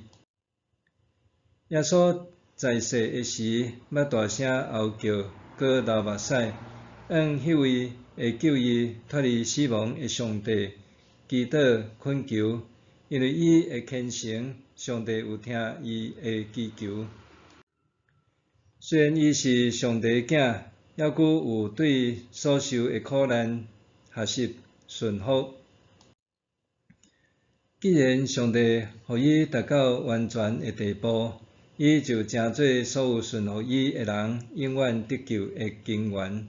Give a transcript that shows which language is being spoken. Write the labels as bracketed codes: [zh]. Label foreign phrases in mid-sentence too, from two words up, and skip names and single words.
[nan] 耶稣在世的时，捌大声吼叫，搁流目屎，向迄位会救伊脱离死亡的上帝祈祷恳求，因为伊会虔诚，上帝有听伊的祈求。虽然伊是上帝的囝，抑阁有对所受的苦难学习顺服。既然上帝互伊达到完全的地步，伊就诚做所有顺服伊的人永远得救的根源。